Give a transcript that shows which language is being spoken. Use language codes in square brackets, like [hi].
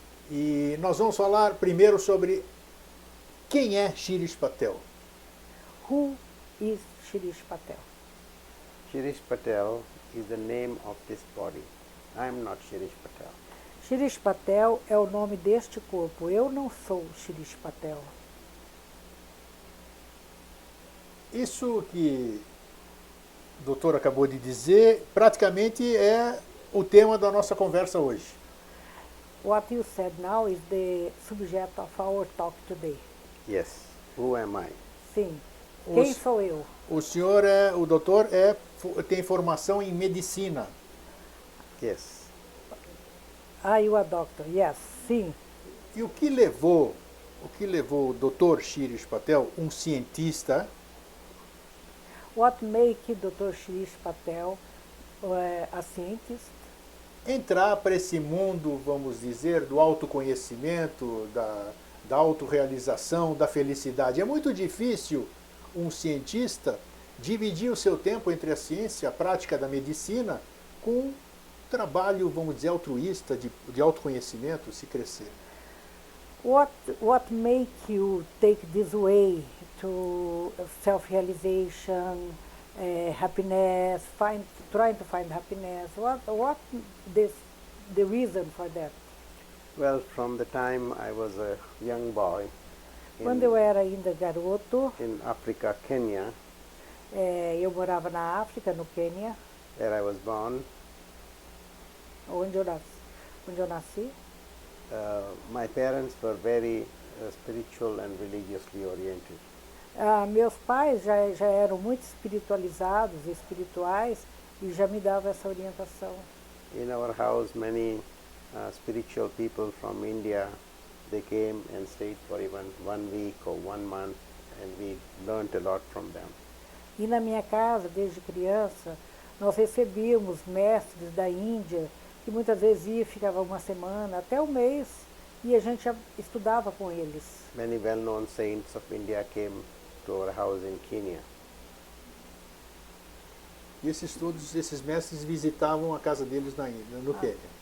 [pt] E nós vamos falar primeiro sobre quem é Shirish Patel. [en] Who is Shirish Patel? Shirish Patel is the name of this body. I am not Shirish Patel. [pt] Shirish Patel é o nome deste corpo. Eu não sou Shirish Patel. Isso que o doutor acabou de dizer, praticamente é o tema da nossa conversa hoje. [en] What you said now is the subject of our talk today. Yes. Who am I? [pt] Sim. Os- Quem sou eu? O doutor tem formação em medicina. [en] Yes. Are you a doctor? Yes. Sim. [pt] E o que levou o doutor Shirish Patel, um cientista, [en] What make Dr. Shirish Patel a scientist? [pt] entrar para esse mundo, vamos dizer, do autoconhecimento, da autorrealização, da felicidade? É muito difícil um cientista dividir o seu tempo entre a ciência, a prática da medicina, com um trabalho, vamos dizer, altruísta, de autoconhecimento, se crescer. [en] What make you take this way to self-realization, happiness, trying to find happiness? What the reason for that? Well, from the time I was a young boy [pt] Quando eu era ainda garoto, [en] in Africa, Kenya, [pt] eu morava na África, no Quênia, [en] where I was born, [pt] onde eu nasci. [en] my parents were very spiritual and religiously oriented. [pt] Meus pais já eram muito espiritualizados e espirituais e já me davam essa orientação. [en] In our house, many spiritual people from India, they came and stayed for even 1 week or 1 month, and we learned a lot from them. [pt] E na minha casa, desde criança, nós recebíamos mestres da Índia, que muitas vezes ia, ficava uma semana, até um mês, e a gente estudava com eles. [en] Many well-known saints of India came to our house in Kenya. [pt] E esses mestres visitavam a casa deles na Índia, no Quênia.